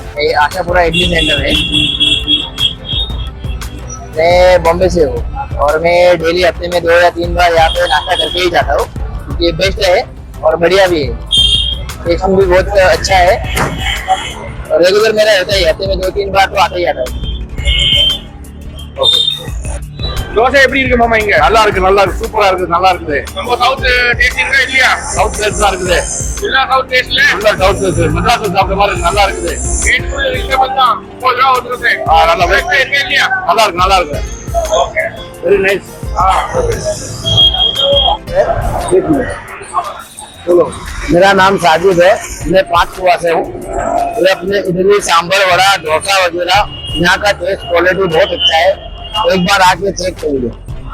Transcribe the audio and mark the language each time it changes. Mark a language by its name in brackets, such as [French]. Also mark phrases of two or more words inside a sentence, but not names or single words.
[Hindi] ये आशापुरा इडली सेंटर है. मैं बॉम्बे से हूँ और मैं डेली हफ्ते में 2 या 3 बार यहाँ पे नाश्ता करके ही जाता हूँ क्योंकि ये बेस्ट है और बढ़िया भी है. टेस्ट भी बहुत अच्छा है और रेगुलर मेरा रहता है. हफ्ते में 2-3 बार तो आता ही आता है. ओके. [Tamil] தோசை எப்படி இருக்கு மாமா? இங்க நல்லா இருக்கு, நல்லா இருக்கு, சூப்பரா இருக்கு, நல்லா இருக்குது. நம்ம [English] South taste [Tamil] இருக்கா இல்லையா? [English] South taste [Tamil] தான் இருக்குது. எல்லா [English] South tasteல [Tamil] நல்லா [English] South taste [Tamil] மெட்ராஸ் சாப்பிட்ட மாதிரி இருக்கு, நல்லா இருக்குது. [English] rate reasonable [Tamil] தான். 30 ரூபாய் ஒரு தோசை. நல்லா இருக்கு இல்லையா? நல்லா இருக்கு, நல்லா இருக்கு. ஓகே, [English] Very nice. [Hindi] बोलो. मेरा नाम साजिद है. मैं 5 कुआ से हूँ. मैं अपने इडली, सांभर, वड़ा, डोसा वगैरह यहाँ का [English] taste quality [Hindi] बहुत अच्छा है. एक बार आके चेक करिए.